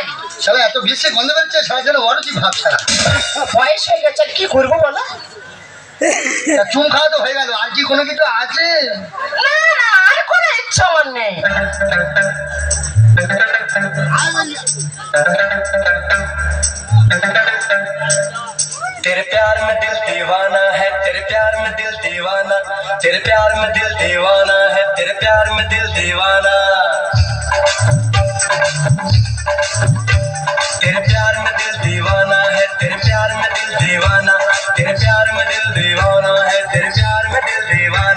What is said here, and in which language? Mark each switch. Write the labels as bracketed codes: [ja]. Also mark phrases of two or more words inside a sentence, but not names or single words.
[bn] সারা এত বেশি গন্ধ বেরোচ্ছে, সারা যেন অরুচি ভাব ছাড়া। বয়স হয়ে গেছে, কি করবো বলো? তা চুম খাওয়া তো হয়ে গেল, আর কি কোনো কিছু আছে? না না, আর কোনো ইচ্ছা আমার নেই। [hi] तेरे प्यार में दिल दीवाना है, तेरे प्यार में दिल दीवाना, तेरे प्यार में दिल दीवाना है, तेरे प्यार में दिल दीवाना, तेरे प्यार में दिल दीवाना है, तेरे प्यार में दिल दीवाना, तेरे प्यार में दिल दीवाना है, तेरे प्यार में दिल दीवाना।